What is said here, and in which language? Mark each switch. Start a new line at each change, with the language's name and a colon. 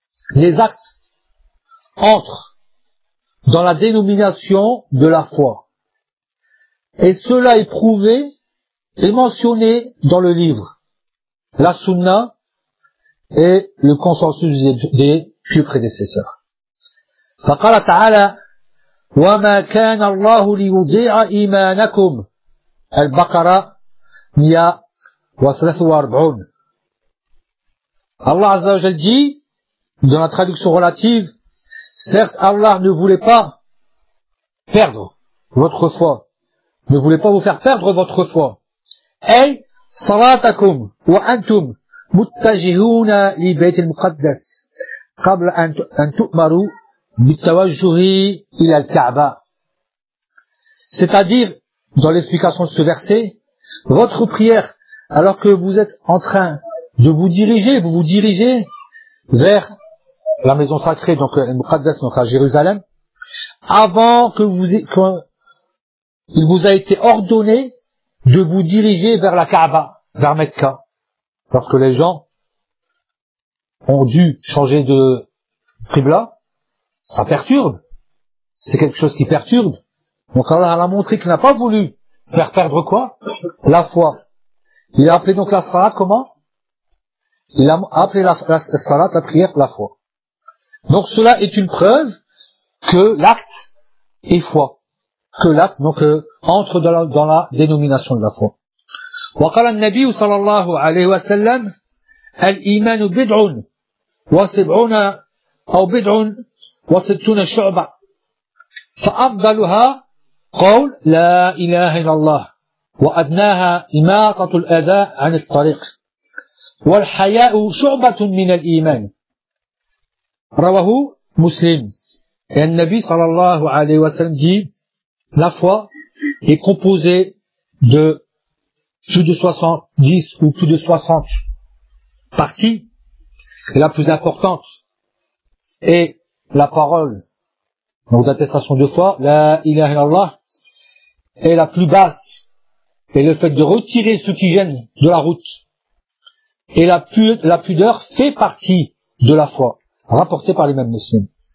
French: Les actes entrent dans la dénomination de la foi. Et cela est prouvé et mentionné dans le livre, la sunna et le consensus des pieux prédécesseurs.
Arabic: Faqala ta'ala وَمَا كَانَ اللَّهُ لِيُضِيعَ إِيمَانَكُمْ البقرة 143.
French: Allah Azza wa Jal dit, dans la traduction relative, certes Allah ne voulait pas perdre votre foi, ne voulait pas vous faire perdre votre foi.
Arabic: أي صلاتكم وأنتم متجهون لبيت المقدس قبل أن تؤمروا bitawajjuhi ila al-Ka'ba.
French: C'est-à-dire, dans l'explication de ce verset, votre prière, alors que vous êtes en train de vous vous dirigez vers la maison sacrée, donc al-Muqaddas, donc à Jérusalem, avant que vous, qu'il vous a été ordonné de vous diriger vers la Kaaba, vers Mecca. Parce que les gens ont dû changer de qibla, ça perturbe. C'est quelque chose qui perturbe. Donc Allah a montré qu'il n'a pas voulu faire perdre quoi? La foi. Il a appelé donc la salat comment? Il a appelé la salat, la prière, la foi. Donc cela est une preuve que l'acte est foi. Que l'acte, donc, entre dans la dénomination de la foi.
Arabic: وقال النبي صلى الله عليه وسلم الإيمان بدع وسبعون أو بدع وستون شعبة فأفضلها قول لا إله إلا الله وأدناها إماطة الأذى عن الطريق والحياء شعبة من الإيمان رواه مسلم.
French: النبي صلى الله عليه وسلم dit la foi est composée de plus de 70 ou plus de 60 parties, et la plus importante est la parole, donc d'attestation de foi, la ilaha illallah, est la plus basse, et le fait de retirer ce qui gêne de la route, et la pudeur fait partie de la foi, rapportée par l'imam muslim.